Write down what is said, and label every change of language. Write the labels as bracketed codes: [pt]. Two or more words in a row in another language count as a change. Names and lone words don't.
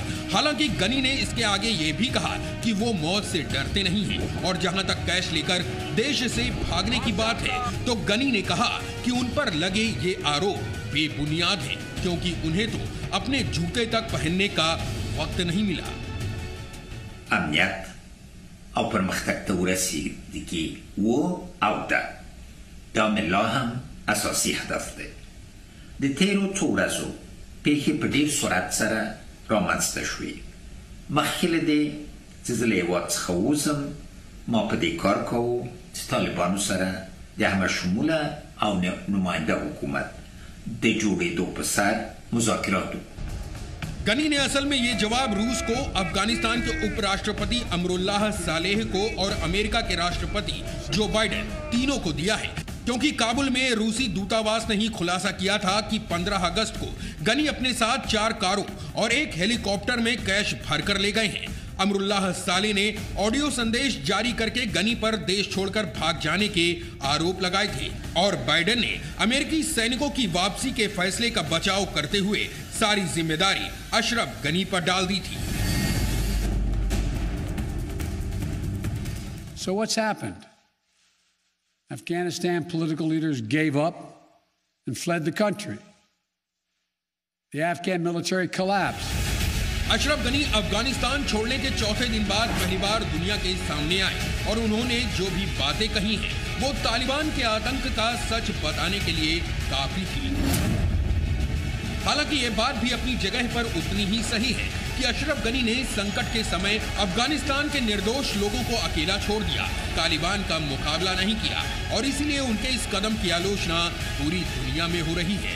[hi] हालांकि गनी ने इसके आगे ये भी कहा कि वो मौत से डरते नहीं हैं और जहां तक कैश लेकर देश से भागने की बात है तो गनी ने कहा कि उन पर लगे ये आरोप बेबुनियाद हैं, क्योंकि उन्हें तो अपने जूते तक पहनने का वक्त नहीं मिला। [ps] امنیت او پرمختګ ته ورسیږي वो आउट دا ملا هم اساسي هدف دی. د تیرو څو ورځو پیښې په ډېر سرعت سره رامنځته شوې. مخکې له دې چې زه له هېواد څخه ووځم ما په دې کار کوو چې طالبانو سره د همه شموله او نماینده حکومت د جوړېدو په سر مذاکرات وکړو. [hi] गनी ने असल में ये जवाब रूस को, अफगानिस्तान के उपराष्ट्रपति अमरुल्लाह सालेह को और अमेरिका के राष्ट्रपति जो बाइडेन तीनों को दिया है, क्योंकि काबुल में रूसी दूतावास ने ही खुलासा किया था कि 15 अगस्त को गनी अपने साथ 4 कारों और एक हेलीकॉप्टर में कैश भरकर ले गए हैं। अमरुल्लाह सालेह ने ऑडियो संदेश जारी करके गनी पर देश छोड़कर भाग जाने के आरोप लगाए थे और बाइडेन ने अमेरिकी सैनिकों की वापसी के फैसले का बचाव करते हुए सारी जिम्मेदारी अशरफ गनी पर डाल दी थी। [en] So what's happened? Afghanistan political leaders gave up and fled the country. The Afghan military collapsed. [hi] अशरफ गनी अफगानिस्तान छोड़ने के चौथे दिन बाद पहली बार दुनिया के सामने आए और उन्होंने जो भी बातें कही हैं वो तालिबान के आतंक का सच बताने के लिए काफी थी। हालांकि ये बात भी अपनी जगह पर उतनी ही सही है कि अशरफ गनी ने संकट के समय अफगानिस्तान के निर्दोष लोगों को अकेला छोड़ दिया, तालिबान का मुकाबला नहीं किया और इसीलिए उनके इस कदम की आलोचना पूरी दुनिया में हो रही है।